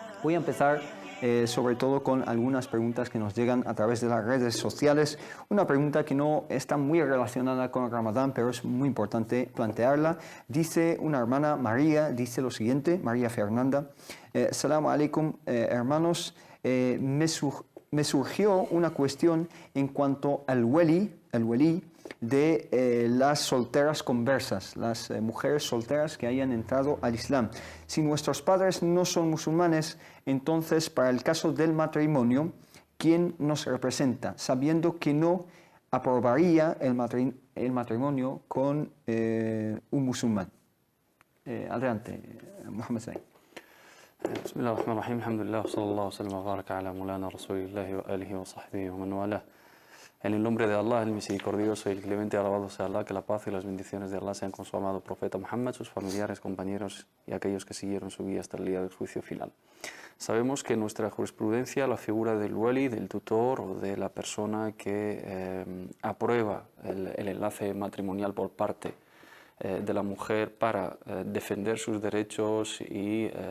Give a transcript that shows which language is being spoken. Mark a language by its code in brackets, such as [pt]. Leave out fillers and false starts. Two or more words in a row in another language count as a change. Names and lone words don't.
[es] Voy a empezar sobre todo con algunas preguntas que nos llegan a través de las redes sociales. Una pregunta que no está muy relacionada con el Ramadán, pero es muy importante plantearla. Dice una hermana, María, dice lo siguiente, María Fernanda. [ar] السلام عليكم, [es] hermanos. Me surgió una cuestión en cuanto al wali de las solteras conversas, las mujeres solteras que hayan entrado al Islam. Si nuestros padres no son musulmanes, entonces para el caso del matrimonio, ¿quién nos representa? Sabiendo que no aprobaría el matrimonio con un musulmán. Adelante, Mohamed Zain. [ar] بسم الله الرحمن الرحيم الحمد لله وصلى الله وسلم وبارك على مولانا رسول الله وآله وصحبه ومن والاه. [es] En el nombre de Allah, el misericordioso y el clemente, alabado sea Allah, que la paz y las bendiciones de Allah sean con su amado profeta Muhammad, sus familiares, compañeros y aquellos que siguieron su guía hasta el día del juicio final. Sabemos que en nuestra jurisprudencia la figura del wali, del tutor o de la persona que aprueba el enlace matrimonial por parte de la mujer para defender sus derechos y